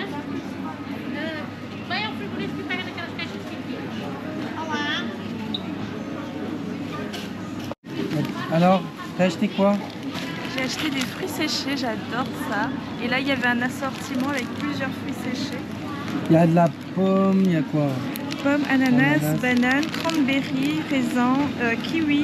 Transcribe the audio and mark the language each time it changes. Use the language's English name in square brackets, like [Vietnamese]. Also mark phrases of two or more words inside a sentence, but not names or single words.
[Portuguese] Vai ao frigorífico e pega naquelas caixas pequenas. Olá. [French] Alors, t'as acheté quoi? J'ai acheté des fruits séchés, j'adore ça. Et là, il y avait un assortiment avec plusieurs fruits séchés. Il y a de la pomme, il y a quoi? Pomme, ananas, banane, cranberry, raisin, kiwi.